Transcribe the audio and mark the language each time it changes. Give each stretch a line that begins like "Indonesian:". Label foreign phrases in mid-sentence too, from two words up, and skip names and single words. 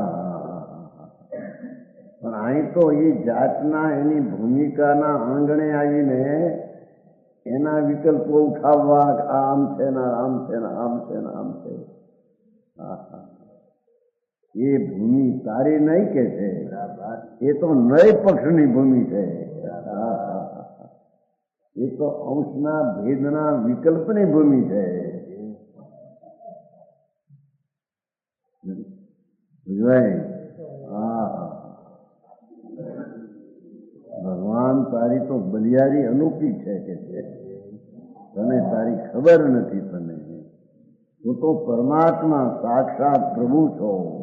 Gujarati: પણ અહીં તો એ જાતના એની ભૂમિકાના આંગણે આવીને એના વિકલ્પો ઉઠાવવા, આમ છે ને આમ છે ને આમ છે ને આમ છે. એ ભૂમિ તારી નહીં કે છે, એ તો નય પક્ષની ભૂમિ છે. એ તો અંશના ભેદના વિકલ્પની ભૂમિ છે. બુઝવાય ભગવાન તારી તો બલિયારી અનોખી હૈ કે તને તારી ખબર નહીં. તને તું તો પરમાત્મા સાક્ષાત પ્રભુ છો.